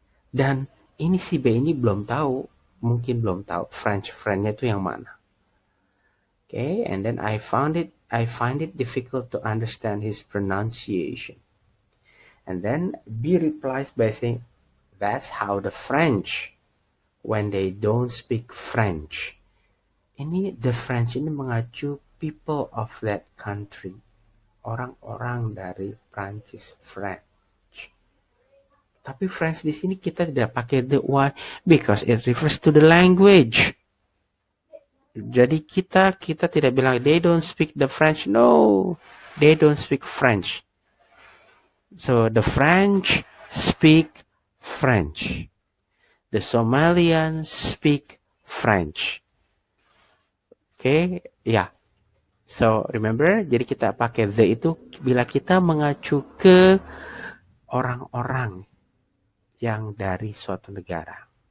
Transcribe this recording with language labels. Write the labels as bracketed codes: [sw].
[id] Dan ini si B ini belum tahu, mungkin belum tahu French friend-nya itu yang mana. [en] Okay, and then I find it difficult to understand his pronunciation. And then B replies by saying, that's how the French when they don't speak French. Ini the French [id] ini mengacu [en] people of that country. [id] Orang-orang dari Prancis, French. Tapi French di sini kita tidak pakai the. [en] Why? Because it refers to the language. [id] Jadi kita tidak bilang [en] they don't speak the French. No, they don't speak French. So the French speak French. The Somalians speak French. Okay, yeah. So remember, [id] jadi kita pakai the itu bila kita mengacu ke orang-orang yang dari suatu negara.